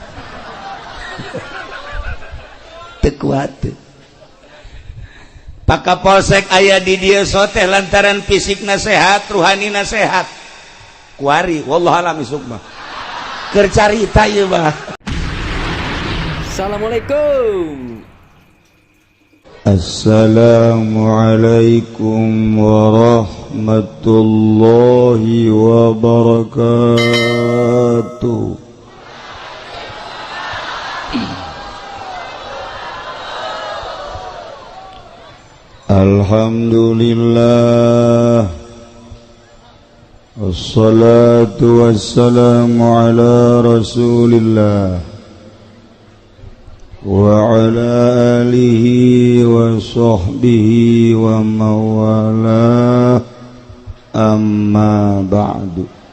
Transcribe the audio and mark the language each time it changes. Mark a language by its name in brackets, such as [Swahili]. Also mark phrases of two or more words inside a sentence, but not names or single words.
[Sundanese] teu kuateun Pakapolsek aya di dieu soteh lantaran fisikna sehat ruhanina sehat kuari [Arabic] والله أعلم [Sundanese] isuk mah keur carita ieu mah. [Arabic] Assalamualaikum. السلام عليكم ورحمة الله وبركاته. الحمد لله والصلاة والسلام على رسول الله وعلى آله وصحبه ومن والاه أما بعد.